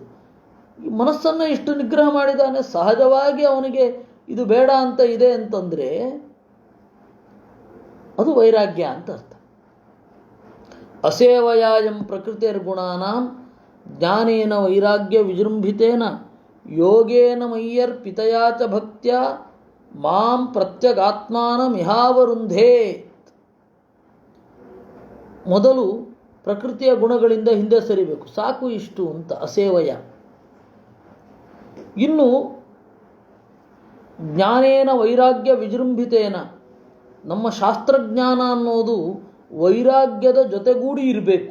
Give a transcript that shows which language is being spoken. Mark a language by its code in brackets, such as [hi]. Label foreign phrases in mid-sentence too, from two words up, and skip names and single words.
[kn] ಈ ಮನಸ್ಸನ್ನು ಇಷ್ಟು ನಿಗ್ರಹ ಮಾಡಿದಾನೆ, ಸಹಜವಾಗಿ ಅವನಿಗೆ ಇದು ಬೇಡ ಅಂತ ಇದೆ ಅಂತಂದರೆ ಅದು ವೈರಾಗ್ಯ ಅಂತ ಅರ್ಥ. [sa] असेवयायं प्रकृतिर्गुणानां ज्ञानेन वैराग्य विजृम्भितेन योगेन मय्यर्पितया च भक्त्या मां प्रत्यगात्मानमिहावरुन्धे. [kn] ಮೊದಲು ಪ್ರಕೃತಿಯ ಗುಣಗಳಿಂದ ಹಿಂದೆ ಸರಿಬೇಕು, ಸಾಕು ಇಷ್ಟು ಅಂತ ಅಸೇವಯ. ಇನ್ನು [sa] ज्ञानेन वैराग्य विजृम्भितेन, [kn] ನಮ್ಮ ಶಾಸ್ತ್ರಜ್ಞಾನ ಅನ್ನೋದು ವೈರಾಗ್ಯದ ಜೊತೆಗೂಡಿ ಇರಬೇಕು.